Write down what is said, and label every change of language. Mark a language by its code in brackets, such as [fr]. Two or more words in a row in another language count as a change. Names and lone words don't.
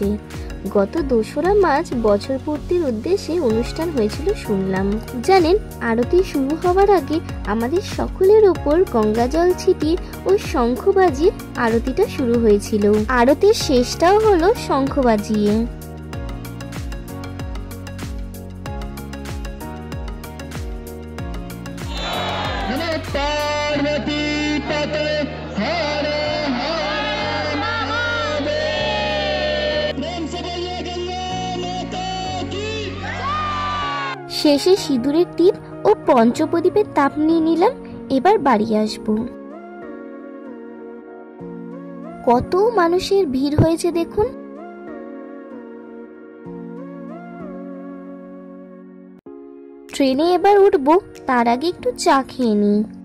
[bn] গত 2রা মার্চ বছর পূর্তির উদ্দেশ্যে অনুষ্ঠান হয়েছিল শুনলাম। জানেন, আরতি শুরু হওয়ার আগে আমাদের সকলের ওপর গঙ্গা জল ছিটিয়ে ও শঙ্খ বাজিয়ে আরতিটা শুরু হয়েছিল। আরতির শেষটাও হলো শঙ্খ বাজিয়ে। [hi] पार्वती पते हर हर महादेव। प्रेम से बोलिए गंगा माता की। [bn] শেষে সিঁদুরের টিপ ও পঞ্চপ্রদীপের তাপ নিয়ে নিলাম। এবার বাড়ি আসবো। কত মানুষের ভিড় হয়েছে দেখুন। ট্রেনে এবার উঠবো, তার আগে একটু চা খেয়ে নিই।